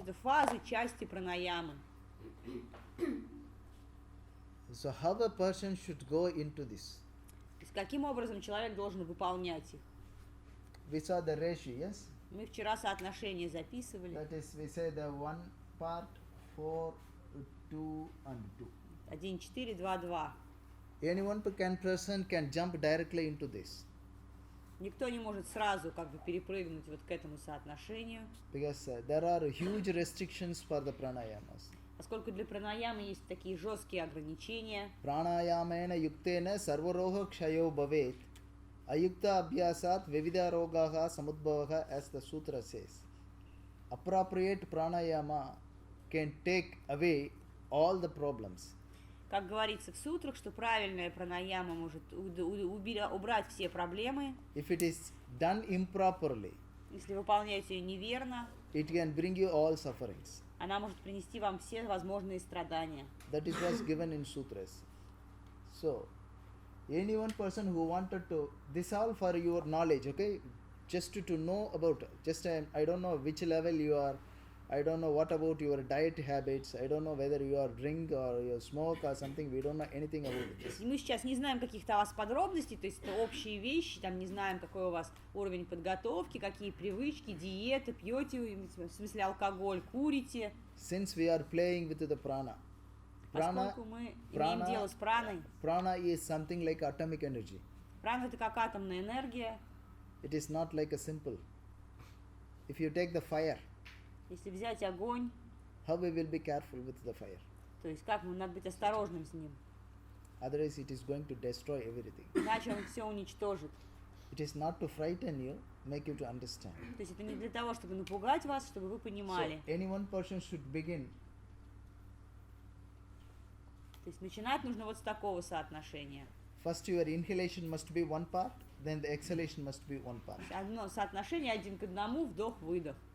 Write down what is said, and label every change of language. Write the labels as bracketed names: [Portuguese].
[Russian] Это фазы, части пранаямы. [English] So how a person should go into this? [Russian] То есть каким образом человек должен выполнять их? [English] We saw the ratio, yes? [Russian] Мы вчера соотношение записывали. [English] That is, we say the 1 part, 4, 2, and 2. [Russian] 1, 4, 2, 2. [English] Any one person can jump directly into this [Russian] Никто не может сразу перепрыгнуть вот к этому соотношению, [English] because there are huge restrictions for the pranayamas. [Russian] поскольку для пранаямы есть такие жесткие ограничения. [Sanskrit] Pranayamena yuktena sarvaroha kshayo bhavet ayukta abhyasat vivida rogaha samudbhavaha, [English] as the sutra says. Appropriate pranayama can take away all the problems. [Russian] Как говорится в сутрах, что правильная пранаяма может убрать все проблемы. [English] If it is done improperly, [Russian] Если выполнять ее неверно, [English] it can bring you all sufferings. [Russian] она может принести вам все возможные страдания. [English] That is what's given in sutras. So, any one person who wanted to, this all for your knowledge, okay? Just to know about, I don't know which level you are, I don't know what about your diet habits, I don't know whether you are drink or you smoke or something, we don't know anything about this. [Russian] Мы сейчас не знаем каких-то у вас подробностей, то есть это общие вещи, там не знаем, какой у вас уровень подготовки, какие привычки, диеты, пьете, в смысле алкоголь, курите. [English] Since we are playing with the prana, [Russian] Поскольку мы имеем дело с праной, [English] prana is something like atomic energy. [Russian] прана это как атомная энергия. [English] It is not like a simple. If you take the fire, [Russian] Если взять огонь, [English] how we will be careful with the fire? [Russian] то есть как надо быть осторожным с ним, [English] Otherwise it is going to destroy everything. [Russian] иначе он все уничтожит. [English] It is not to frighten you, make you to understand. [Russian] То есть это не для того, чтобы напугать вас, чтобы вы понимали. [English] So any one person should begin. [Russian] То есть начинать нужно вот с такого соотношения. [English] First your inhalation must be 1 part, then the exhalation must be 1 part. [Russian] Одно соотношение 1 к 1, вдох-выдох.